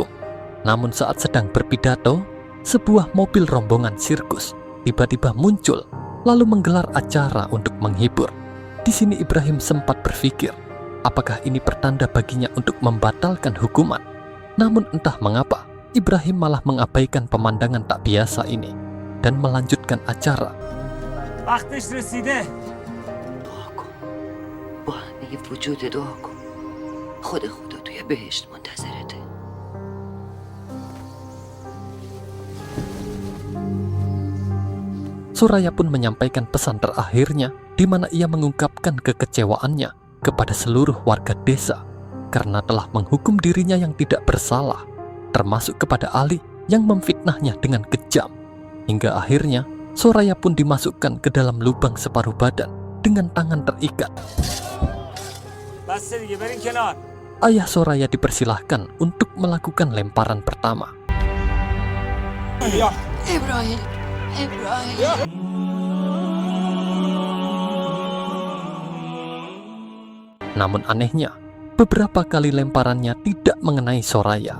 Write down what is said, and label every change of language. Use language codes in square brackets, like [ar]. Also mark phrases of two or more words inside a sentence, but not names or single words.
[id] Namun saat sedang berpidato, sebuah mobil rombongan sirkus tiba-tiba muncul lalu menggelar acara untuk menghibur. Di sini Ibrahim sempat berpikir, apakah ini pertanda baginya untuk membatalkan hukuman? Namun entah mengapa, Ibrahim malah mengabaikan pemandangan tak biasa ini dan melanjutkan acara. [fa] وقتش رسیده. دعا کن. با همه وجود دعا کن. خدا توی بهشت منتظرته. [id] Soraya pun menyampaikan pesan terakhirnya, di mana ia mengungkapkan kekecewaannya kepada seluruh warga desa karena telah menghukum dirinya yang tidak bersalah, termasuk kepada Ali yang memfitnahnya dengan kejam. Hingga akhirnya Soraya pun dimasukkan ke dalam lubang separuh badan dengan tangan terikat. [fa] بسه دیگه برین کنار. [id] Ayah Soraya dipersilahkan untuk melakukan lemparan pertama. ابراهیم. Namun anehnya, beberapa kali lemparannya tidak mengenai Soraya.